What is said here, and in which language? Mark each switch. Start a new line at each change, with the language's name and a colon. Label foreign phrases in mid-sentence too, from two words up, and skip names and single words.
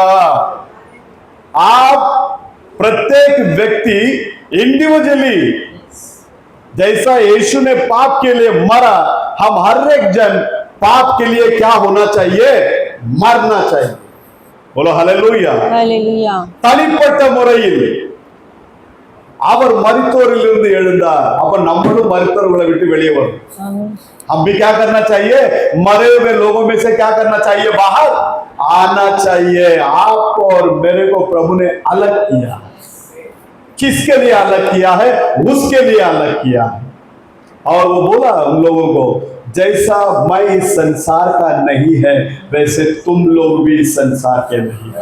Hindi: आप प्रत्येक व्यक्ति इंडिविजुअली जैसा यीशु ने पाप के लिए मरा, हम हर एक जन पाप के लिए क्या होना चाहिए? मरना चाहिए। बोलो हालेलुया। हालेलुया।
Tamil: தனிப்பட்ட முறையில் அவர் மரித்தோரிலிருந்து எழுந்தார். அப்ப நம்மளும் மரித்தோர்களை விட்டு வெளியே வரும்.
Hindi: आमीन हम भी क्या करना चाहिए? मरे हुए लोगों में से क्या करना चाहिए? बाहर आना चाहिए. आप और मेरे को प्रभु ने अलग किया. किसके लिए अलग किया है? उसके लिए अलग किया है. और वो बोला उन लोगों को, जैसा मैं इस संसार का नहीं है वैसे तुम लोग भी इस संसार के नहीं है.